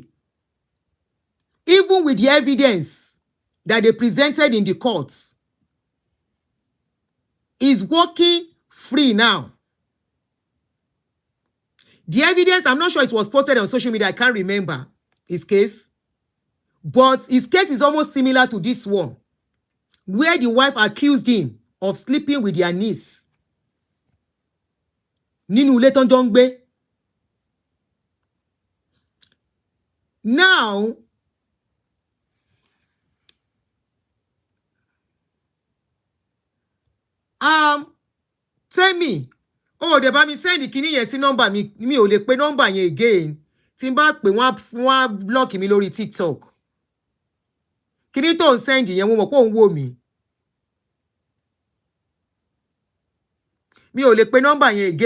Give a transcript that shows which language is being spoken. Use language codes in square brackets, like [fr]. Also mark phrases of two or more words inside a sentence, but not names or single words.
[en] Even with the evidence that they presented in the courts, is walking free now. The evidence, I'm not sure it was posted on social media. I can't remember his case. But his case is almost similar to this one, where the wife accused him of sleeping with their niece. [yo] Nínú ilé tán jọ ń gbé. [en] Now, tell me, oh, they [yo] bá mi send kíní yẹn sí number mi ò lè pe number yẹn again. Tí n bá pè wọ́n block mi lórí TikTok. Kíní tó ń send yẹn mo mọ̀ pé ó ń wò mí. Mi ò lè pe number yẹn again.